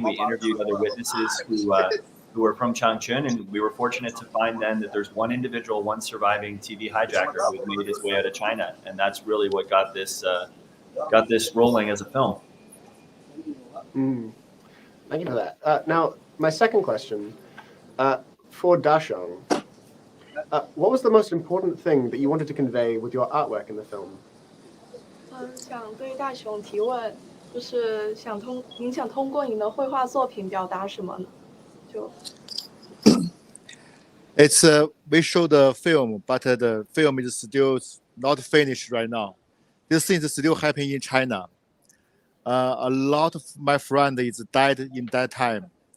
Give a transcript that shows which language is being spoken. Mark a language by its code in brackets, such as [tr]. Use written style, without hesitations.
[en] We interviewed other witnesses who were from Changchun, and we were fortunate to find then that there's one individual, one surviving TV hijacker who had made his way out of China, and that's really what got this rolling as a film. Thank you for that. Now, my second question, for Daxiong, what was the most important thing that you wanted to convey with your artwork in the film? [zh] 想对大雄提问，就是您想通过您的绘画作品表达什么呢？ [en] It's we show the film, but the film is still not finished right now. This thing is still happening in China. A lot of my friends is died in that time.